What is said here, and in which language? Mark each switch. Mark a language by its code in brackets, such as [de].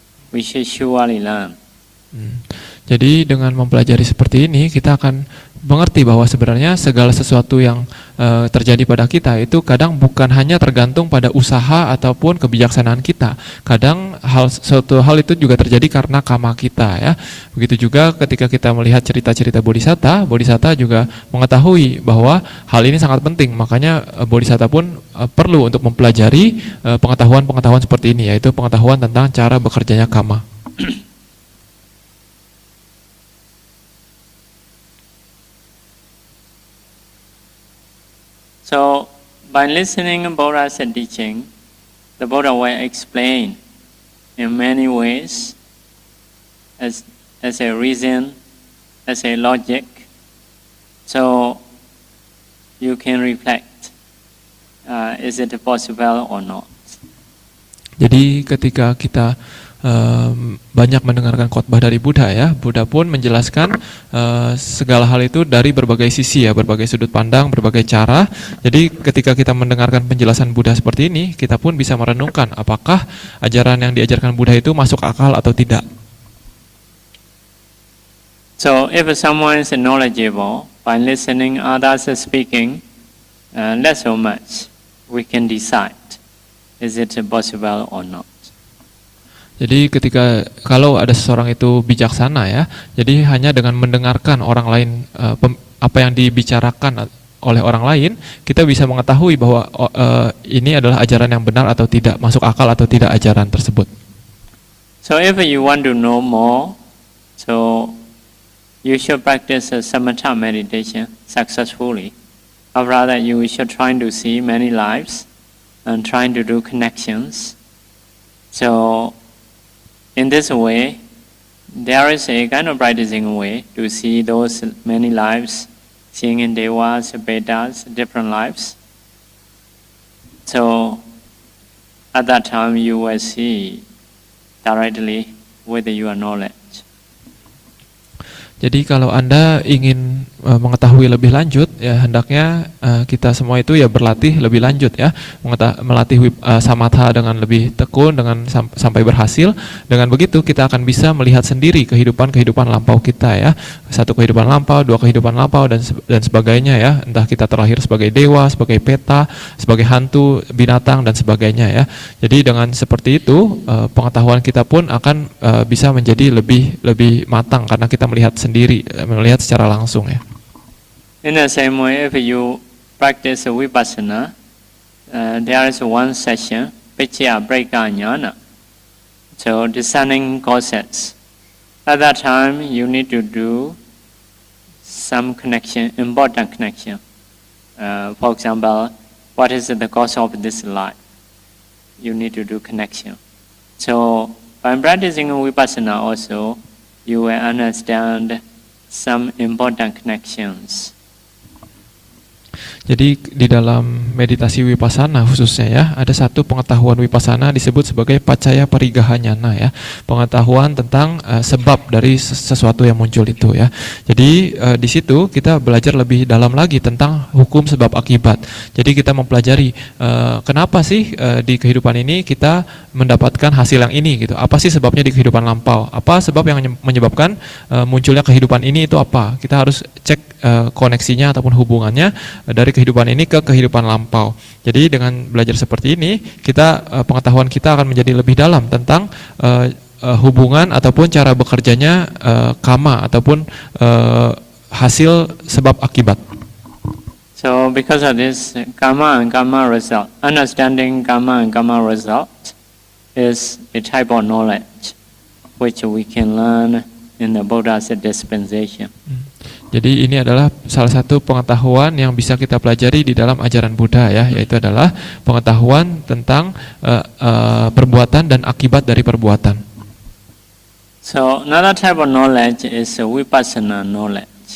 [en] We should surely learn. [id] Jadi dengan mempelajari seperti ini, kita akan mengerti bahwa sebenarnya segala sesuatu yang terjadi pada kita itu kadang bukan hanya tergantung pada usaha ataupun kebijaksanaan kita. Kadang suatu hal itu juga terjadi karena karma kita ya. Begitu juga ketika kita melihat cerita-cerita Bodhisatta juga mengetahui bahwa hal ini sangat penting. Makanya Bodhisatta pun perlu untuk mempelajari pengetahuan-pengetahuan seperti ini, yaitu pengetahuan tentang cara bekerjanya karma. [en] So, by listening Buddha's teaching, the Buddha will explain in many ways as a reason, as a logic. So, you can reflect, is it possible or not? [id] Jadi ketika kita banyak mendengarkan khotbah dari Buddha ya, Buddha pun menjelaskan segala hal itu dari berbagai sisi ya, berbagai sudut pandang, berbagai cara. Jadi ketika kita mendengarkan penjelasan Buddha seperti ini, kita pun bisa merenungkan apakah ajaran yang diajarkan Buddha itu masuk akal atau tidak. [en] So if someone is knowledgeable by listening others speaking, not so much, we can decide, is it possible or not? [id] Jadi kalau ada seseorang itu bijaksana ya, jadi hanya dengan mendengarkan orang lain apa yang dibicarakan oleh orang lain, kita bisa mengetahui bahwa ini adalah ajaran yang benar atau tidak, masuk akal atau tidak ajaran tersebut. [en] So if you want to know more, so you should practice samatha meditation successfully. Or rather, you should try to see many lives and trying to do connections. So in this way, there is a kind of practicing way to see those many lives, seeing in Devas, Vedas, different lives. So at that time you will see directly with your knowledge. [id] Jadi kalau Anda ingin mengetahui lebih lanjut, ya hendaknya kita semua itu ya berlatih lebih lanjut ya, melatih samatha dengan lebih tekun, dengan sampai berhasil. Dengan begitu kita akan bisa melihat sendiri kehidupan lampau kita ya, satu kehidupan lampau, dua kehidupan lampau dan sebagainya ya. Entah kita terlahir sebagai dewa, sebagai peta, sebagai hantu, binatang dan sebagainya ya. Jadi dengan seperti itu pengetahuan kita pun akan bisa menjadi lebih matang karena kita melihat sendiri, melihat secara langsung ya. [en] In the same way, if you practice vipassana, there is one session, Picchaya Breka Jnana, so discerning causes. At that time, you need to do some connection, important connection. For example, what is the cause of this life? You need to do connection. So, by practicing vipassana also, you will understand some important connections. [id] Jadi di dalam meditasi Vipassana khususnya ya, ada satu pengetahuan Vipassana disebut sebagai Paccaya Parigahanyana ya, pengetahuan tentang sebab dari sesuatu yang muncul itu ya. Jadi di situ kita belajar lebih dalam lagi tentang hukum sebab akibat. Jadi kita mempelajari kenapa sih di kehidupan ini kita mendapatkan hasil yang ini gitu. Apa sih sebabnya di kehidupan lampau? Apa sebab yang menyebabkan munculnya kehidupan ini itu apa? Kita harus cek koneksinya ataupun hubungannya dari kehidupan ini ke kehidupan lampau. Jadi dengan belajar seperti ini, kita pengetahuan kita akan menjadi lebih dalam tentang hubungan ataupun cara bekerjanya karma ataupun hasil sebab akibat. [en] So because of this karma and karma result, understanding karma and karma result is a type of knowledge which we can learn in the Buddha's dispensation. [id] Jadi ini adalah salah satu pengetahuan yang bisa kita pelajari di dalam ajaran Buddha ya, yaitu adalah pengetahuan tentang perbuatan dan akibat dari perbuatan. [en] So another type of knowledge is vipassana knowledge.